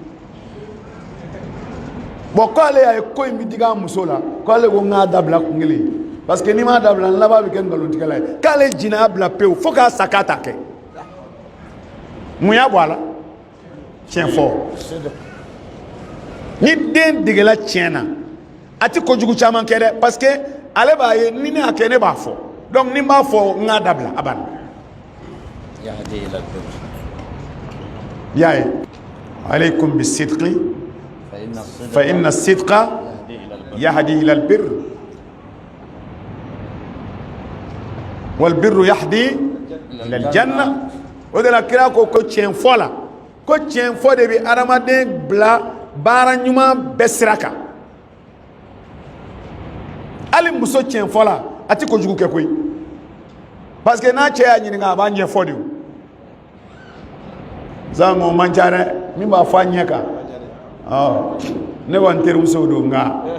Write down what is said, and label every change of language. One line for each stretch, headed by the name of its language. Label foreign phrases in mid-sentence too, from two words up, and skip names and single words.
Bambara: bon k'ale y'a ye ko in bɛ digi a muso la k'ale ko n k'a dabila kun kelen
French: parce que
Bambara: n'i m'a dabila n laban bɛ kɛ nkalontigɛla ye k'ale jina y'a bila pewu fo k'a sa k'a ta kɛ mun y'a bɔ a la tiɲɛ fɔ ni den degela tiɲɛ na a tɛ kojugu caman kɛ dɛ parce que ale b'a ye ni ne y'a kɛ ne b'a fɔ donc ni n b'a fɔ n k'a dabila a banna i y'a ye
Arabic: عليكم بالصدق فإن الصدق يهدي إلى البر والبر يهدي إلى الجنة
Bambara: o de la kira ko tiɲɛ fɔ la ko tiɲɛ fɔ de bɛ adamaden bila baara ɲuman bɛɛ sira kan hali muso tiɲɛ fɔ la a tɛ kojugu kɛ koyi
French: parce que
Bambara: n'a cɛ y'a ɲininka a b'a ɲɛfɔ de o zan o man ca dɛ min b'a fɔ a ɲɛ kan ne kɔni terimuso don nka